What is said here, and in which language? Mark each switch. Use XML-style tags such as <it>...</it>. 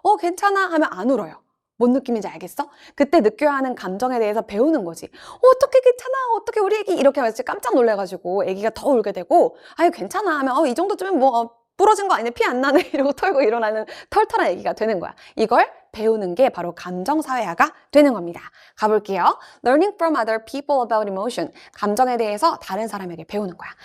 <ko>괜찮아 하면 안 울어요. 뭔 느낌인지 알겠어? 그때 느껴야 하는 감정에 대해서 배우는 거지. 어떻게 괜찮아? 어떻게 우리 애기 이렇게 하면 진짜 깜짝 놀래가지고 애기가 더 울게 되고 아유 괜찮아 하면 이 정도쯤은 뭐 부러진 거 아니네, 피 안 나네 이러고 털고 일어나는 털털한 애기가 되는 거야. 이걸 배우는 게 바로 감정사회화가 되는 겁니다. 가볼게요.</ko> <en>Learning from other people about emotion.</en> <ko>감정에 대해서 다른 사람에게 배우는 거야.</ko>